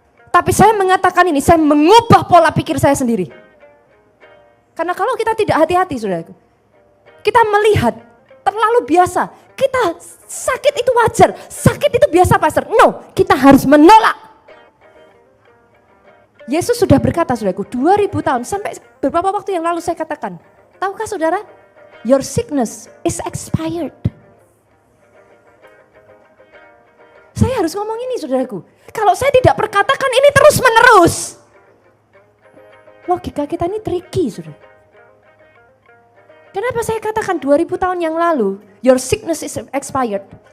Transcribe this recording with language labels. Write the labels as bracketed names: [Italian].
[Indonesian] Tapi saya mengatakan ini, saya mengubah pola pikir saya sendiri. Karena kalau kita tidak hati-hati saudaraku, kita melihat terlalu biasa, kita sakit itu wajar, sakit itu biasa pastor. No, kita harus menolak. Yesus sudah berkata saudaraku, 2000 tahun, sampai beberapa waktu yang lalu saya katakan, tahukah saudara? [English] Your sickness is expired. [Indonesian] Saya harus ngomong ini saudaraku. Kalau saya tidak perkatakan ini terus menerus. Logika kita ini tricky saudara. Kenapa saya katakan 2000 tahun yang lalu [English] your sickness is expired?